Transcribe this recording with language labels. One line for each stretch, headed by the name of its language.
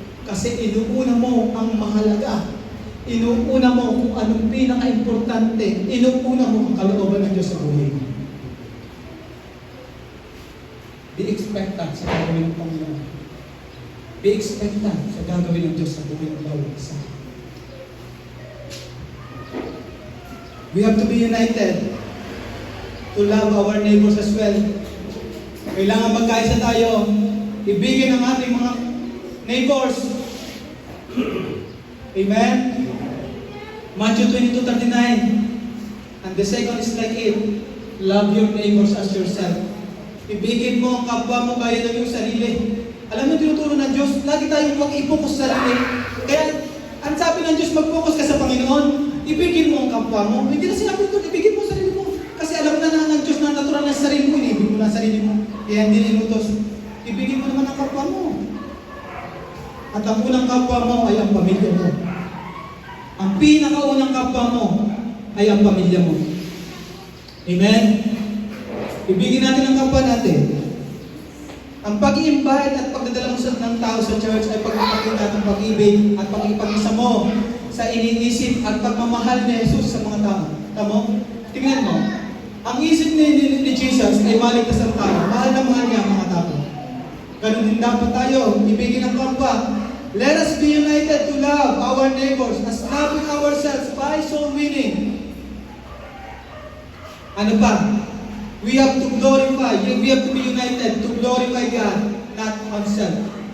Filipino: Kasi inuuna mo ang mahalaga. Inuuna mo kung anong pinaka-importante. Inuuna mo ang kalooban ng Diyos sa buhay mo.
English: Be expectant
Filipino: sa gagawin ng Panginoon. Be expectant sa gagawin ng Diyos sa buhay ng bawat isa.
English: We have to be united to love our neighbors as well.
Filipino: Kailangan magkaisa tayo. Ibigin ang ating mga neighbors. Amen? Matthew 22:39.
English: And the second is like it. Love your neighbors as yourself.
Filipino: Ibigin mo ang kapwa mo kaya ng iyong sarili. Alam mo, tinuturo ng Diyos, lagi tayong mag-i-focus sa sarili. Kaya, ang sabi ng Diyos, mag-focus ka sa Panginoon. Ibigin mo ang kapwa mo. Hindi na sinabi ito, ibigin mo ang sarili mo. Kasi alam na ng Diyos na natural na sarili mo, inibig mo na sarili mo. Kaya hindi inutos. Ibigin mo naman ang kapwa mo. At ang unang kapwa mo ay ang pamilya mo. Ang pinakaunang kapwa mo ay ang pamilya mo. Amen? Ibigin natin ang kapwa natin. Ang pag-i-invite at pagdadala mo ng tao sa church ay pagpapakita ng pag-ibig at pag-ipag-isa mo sa iniisip at pagmamahal ni Jesus sa mga tao. Tamo? Tingnan mo. Ang isip ni Jesus ay maligtas ang tao. Mahal na mahal niya ang mga tao. Ganun din dapat tayo. Ibigin ang kapwa.
English: Let us be united to love our neighbors as loving ourselves by soul winning.
Filipino: Ano pa?
English: We have to glorify, we have to be united to glorify God, not on self.